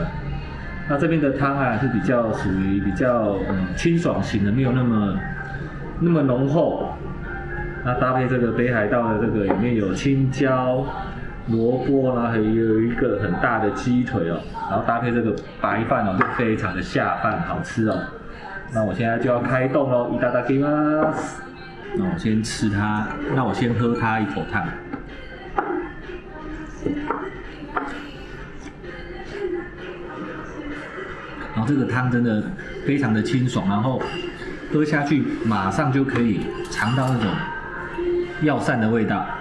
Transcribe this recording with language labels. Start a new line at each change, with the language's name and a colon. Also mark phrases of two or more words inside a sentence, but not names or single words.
Chinese: 那这边的汤啊是属于比较清爽型的，没有那么浓厚。那搭配这个北海道的这个里面有青椒、萝卜啦，还有一个很大的鸡腿哦，然后搭配这个白饭哦，就非常的下饭，好吃哦。那我现在就要开动喽，
Japanese: いただきます。
Chinese: 那我先吃它，那我先喝它一口汤。然后这个汤真的非常的清爽，然后喝下去马上就可以尝到那种药膳的味道。